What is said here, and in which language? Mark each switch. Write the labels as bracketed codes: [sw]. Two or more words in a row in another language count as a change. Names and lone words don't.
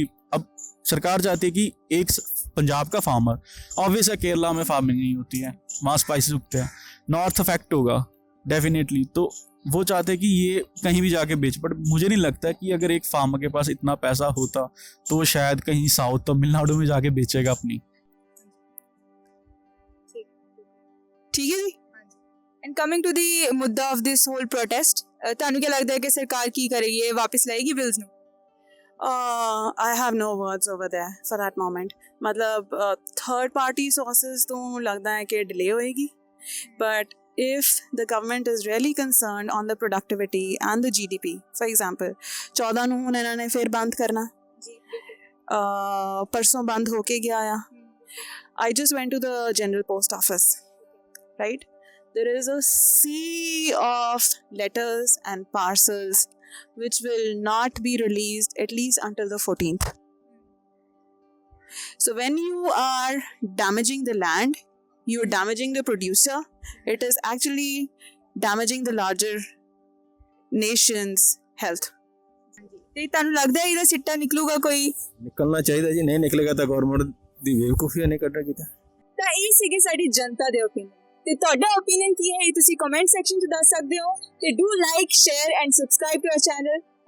[hi] अब सरकार चाहती है कि एक पंजाब का फार्मर, ऑब्वियस है केरला में फार्मिंग नहीं होती है, वहाँ स्पाइसेस उगते हैं, [en] north affect [hi] होगा डेफिनेटली, तो वो चाहते हैं कि ये कहीं भी जाके बेच। बट मुझे नहीं लगता कि अगर एक फार्मर के पास इतना पैसा होता तो वो शायद कहीं साउथ तमिलनाडु में जाके बेचेगा अपनी। ठीक है जी। [en] and coming to the मुद्दा of this whole protest, [pa] ਤੁਹਾਨੂੰ ਕੀ ਲੱਗਦਾ ਹੈ ਕਿ ਸਰਕਾਰ ਕੀ ਕਰੇਗੀ? ਇਹ ਵਾਪਸ ਲਾਏਗੀ ਬਿल्स ਨੂੰ? [en] I have no words over there for that moment. मतलब third party sources [hi] तो लगता है कि [en] delay होएगी, but if the government is really concerned on the productivity and the GDP, for example 14 [pa] ਨੂੰ ਹੁਣ ਇਹਨਾਂ ਨੇ ਫਿਰ ਬੰਦ ਕਰਨਾ, [hi] परसों बंद होके गया आ। [en] I just went to the general post office, right? There is a sea of letters and parcels which will not be released at least until the 14th. So when you are damaging the land, you're damaging the producer. It is actually damaging the larger nation's health. [pa] ਤੇ ਤੁਹਾਨੂੰ ਲੱਗਦਾ ਹੈ ਇਹਦਾ ਸਿੱਟਾ ਨਿਕਲੂਗਾ ਕੋਈ? ਨਿਕਲਣਾ ਚਾਹੀਦਾ ਜੀ, ਨਹੀਂ ਨਿਕਲੇਗਾ ਤਾਂ ਗਵਰਨਮੈਂਟ ਦੀ ਬੇਵਕੂਫੀ ਨਹੀਂ ਕੱਢਣਾ ਕੀਤਾ। ਤਾਂ ਇਹ ਸੀਗੇ ਸਾਡੀ ਜਨਤਾ ਦੇ ਓਪੀਨੀਅਨ, ਤੇ ਤੁਹਾਡਾ ਓਪੀਨੀਅਨ ਕੀ ਹੈ ਇਹ ਤੁਸੀਂ [en] comment section [pa] 'ਚ ਦੱਸ ਸਕਦੇ ਹੋ। [en] ਤੇ do like, share and subscribe to our channel.